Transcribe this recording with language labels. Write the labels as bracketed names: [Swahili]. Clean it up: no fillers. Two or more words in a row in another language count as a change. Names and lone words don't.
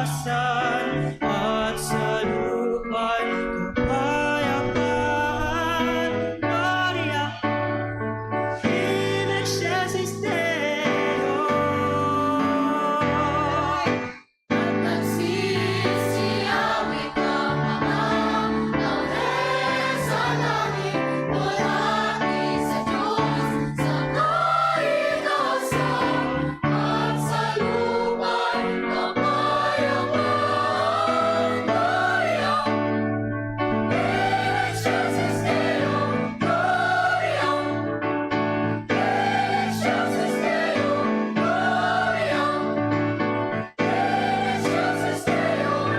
[Filipino] kaligtasan at sa lupa'y kapayapaan. [Latin] Gloria in excelsis Deo. [Filipino] At nagsisiyawit ang mga anghel sa langit, bulati sa Diyos sa kaligtasan at sa lupa'y kapayapaan. [Latin] Gloria in excelsis Deo. Gloria in excelsis Deo. Gloria in excelsis Deo.